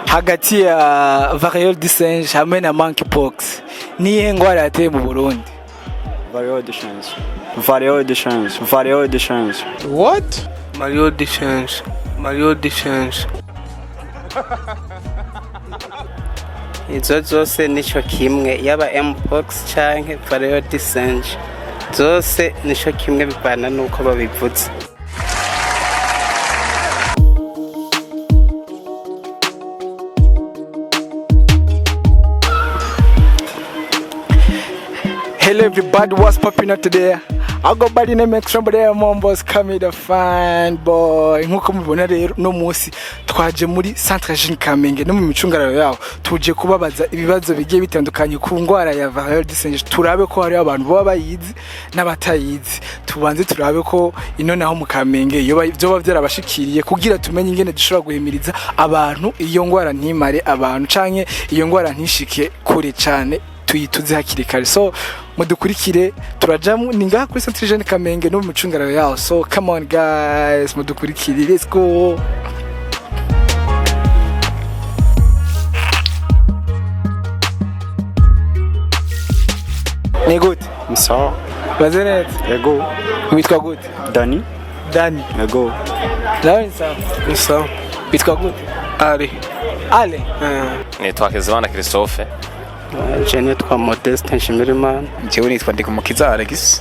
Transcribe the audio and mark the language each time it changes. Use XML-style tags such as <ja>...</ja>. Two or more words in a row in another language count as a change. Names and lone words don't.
<rn>hagati ya</rn> <fr>variole du singe</fr> <rn>hamwe na monkeypox niyihe ngwara yateye mu Burundi?</rn> <fr>Variole du singe. Variole du singe. Variole du singe.</fr> <en>What?</en> <fr>Variole du singe. Variole du singe.</fr> <rn>Izo zose nico kimwe yaba mpox canke</rn> <fr>variole du singe.</fr> <rn>Zose nico kimwe bivana nuko babivuze.</rn> <en>Hello everybody, what's popping up today? I go by the name of somebody Mombos Kami the fine boy.</en> <rn>Nkuko mubona rero no munsi twaje muri Centre Jeune Kamenge no mu micungararo yaho tuje kubabaza ibibazo bigiye bitandukanye ku ngwara ya</rn> <fr>variole du singe.</fr> <rn>Turabe ko hari abantu baba bayizi n'abatayizi. Tubanze turabe ko ino naho mu Kamenge byoba byarabashikiriye kugira tumenye ingene dushobora guhimiriza abantu iyo ngwara ntimare abantu canke iyo ngwara ntishike kure cyane tuyituze hakiri kare. So mudukurikire turaja ni ngaha kuri Centre Jeune Kamenge no mu micungararo yaho.</rn> <en>So come on guys, mudukurikire, let's go.</en> <rn>Ni good. Sawa. Bazenet. Yego. Witwa good. Dani. Dani. Yego. Lawan sawa. Sawa. Witwa good. Ali. Ale. Nitwa Kezimana Christophe. Jene twa Modeste Nshimirimana. Jewe nitwa Ndikumukiza Alex.</rn>